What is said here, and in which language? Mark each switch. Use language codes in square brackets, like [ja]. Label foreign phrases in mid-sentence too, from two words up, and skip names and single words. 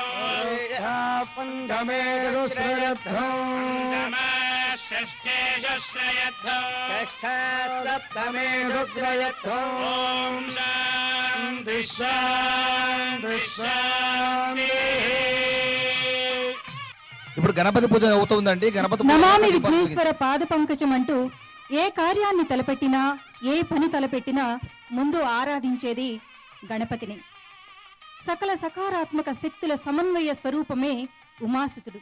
[sa] पञ्चमेषु श्रयध्वौ षष्ठेषु श्रयध्वौ षष्ठात् सप्तमेषु श्रयध्वौ ॐ शान्ति शान्ति शान्तिः [te] ఇప్పుడు గణపతి పూజ అవుతుందండి. గణపతి పూజ [sa] నమామి విఘ్నేశ్వర పాద పంకజం [te] అంటూ ఏ కార్యాన్ని తలపెట్టినా ఏ పని తలపెట్టినా ముందు ఆరాధించేది గణపతిని. సకల సకారాత్మక శక్తుల సమన్వయ స్వరూపమే ఉమాసుతుడు.